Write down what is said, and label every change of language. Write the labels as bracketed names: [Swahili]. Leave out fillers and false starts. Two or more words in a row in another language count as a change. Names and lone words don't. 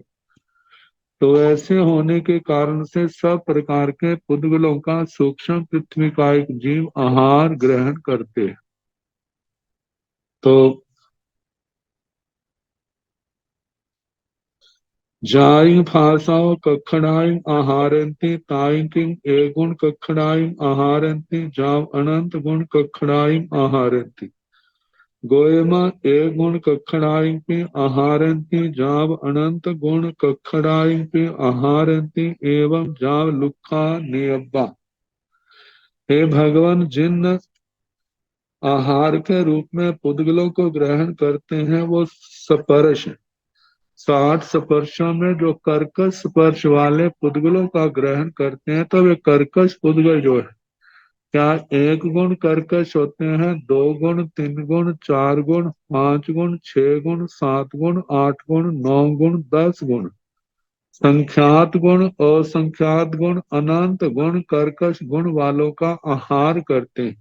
[Hindi] तो ऐसे होने के कारण से सब प्रकार के पुद्गलों का सूक्ष्म पृथ्वी का एक जीव आहार ग्रहण करते हैं। [Prakrit languages] तो जाई फासाओ कखड़ाई आहारंती ताई किंग एगुण कखड़ाई आहारंती जाव अनंत गुण कखड़ाई आहारंती गोयमा एक गुण कखड़ाई पे आहारंती जाव अनंत गुण कखड़ाई पे आहारंती एवं जाव लुखा नियब्बा। [Hindi] हे भगवान, जिन आहार के रूप में पुद्गलों को ग्रहण करते हैं वो स्पर्श है। 60 स्पर्शों में जो कर्कश स्पर्श वाले पुद्गलों का ग्रहण करते हैं, तो वे कर्कश पुद्गल जो है, क्या एक गुण कर्कश होते हैं, दो गुण, तीन गुण, चार गुण, पांच गुण, छह गुण, सात गुण, आठ गुण, 9 गुण, 10 गुण, संख्यात गुण, असंख्यात गुण, अनंत गुण कर्कश गुण वालों का आहार करते हैं।